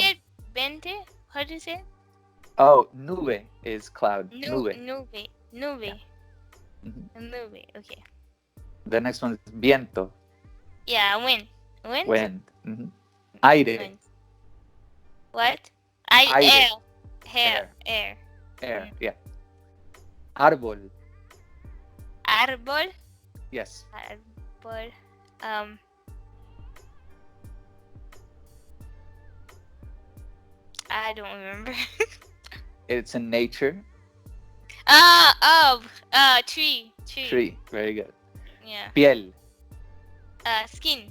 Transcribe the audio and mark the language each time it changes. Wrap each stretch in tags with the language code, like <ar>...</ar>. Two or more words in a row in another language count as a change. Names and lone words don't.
<en>say it? Bente? How do you say it? Oh, nube is cloud. Nube.</en> <es>Nube. Mhm. Nube. Okay.</es> <en>The next one is viento. Yeah, wind. Wind. Aire. Wind. What?</en> <es>Aire.</es> <en>Air. Air. Yeah.</en> <es>Árbol. Árbol.</es> <en>Yes.</en> <es>Árbol.</es> <en>I don't remember. It's in nature. Tree. Tree. Very good. Yeah.</en> <es>Piel.</es> <en>Skin.</en>